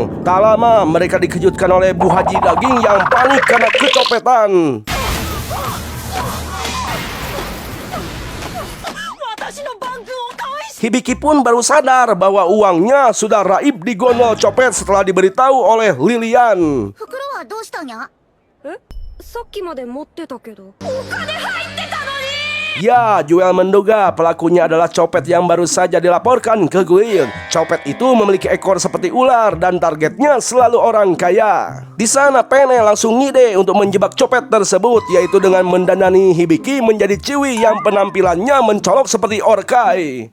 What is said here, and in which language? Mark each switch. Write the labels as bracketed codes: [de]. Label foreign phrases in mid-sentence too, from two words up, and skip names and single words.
[id] Tak lama mereka dikejutkan oleh Bu Haji Daging yang panik karena kecopetan. Hibiki pun baru sadar bahwa uangnya sudah raib di gondol copet setelah diberitahu oleh Lilian. [ja] 袋はどうしたにゃ？さっきまで持ってたけど。 [id] Ya, Joel menduga pelakunya adalah copet yang baru saja dilaporkan ke guild. Copet itu memiliki ekor seperti ular dan targetnya selalu orang kaya. Di sana Pene langsung ngide untuk menjebak copet tersebut, yaitu dengan mendandani Hibiki menjadi ciwi yang penampilannya mencolok seperti orkai.